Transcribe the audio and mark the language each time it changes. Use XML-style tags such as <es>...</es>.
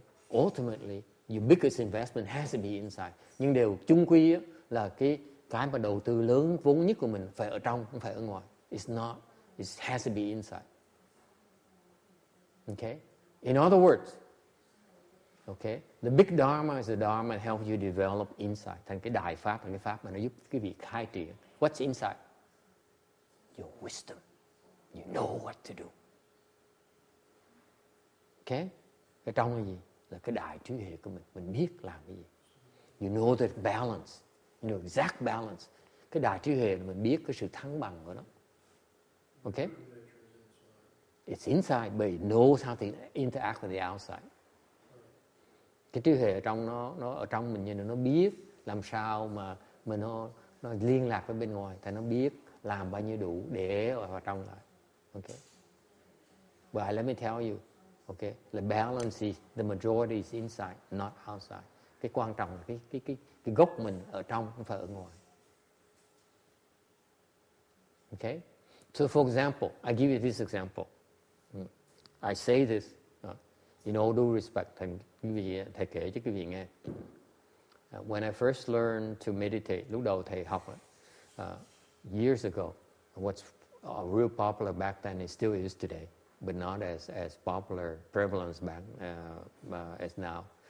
<en>ultimately, your biggest investment has to be inside.</en> <vi>Nhưng điều chung quy á, là cái mà đầu tư lớn vốn nhất của mình phải ở trong, không phải ở ngoài.</vi> <en>It's not. It has to be inside. Okay? In other words, okay, the big dharma is the dharma that helps you develop inside.</en> <vi>Thành cái đại pháp là cái pháp mà nó giúp cái vị khai triển.</vi> <en>What's inside? Your wisdom. You know what to do.</en> <vi>Okay? Cái trong là gì? Là cái đại trí huệ của mình biết làm cái gì.</vi> <en>You know the balance. You know exact balance.</en> <vi>Cái đại trí huệ là mình biết cái sự thăng bằng của nó.</vi> <en>Okay? It's inside, but it knows how to interact with the outside.</en> <vi>Cái trí huệ ở trong nó ở trong mình, như nó biết làm sao mà nó liên lạc với bên ngoài, thì nó biết làm bao nhiêu đủ để ở vào trong lại.</vi> <en>Okay. But let me tell you, okay, the balance is the majority is inside, not outside.</en> <vi>Cái quan trọng là cái gốc mình ở trong, không phải ở ngoài.</vi> <en>Okay. So for example, I give you this example. I say this in all due respect,</en> <vi>thầy kể cho quý vị nghe.</vi> <en>When I first learned to meditate,</en> <vi>lúc đầu thầy học</vi> <en>years ago, what's real popular back then, it still is today, but not as popular, prevalent back as now.</en>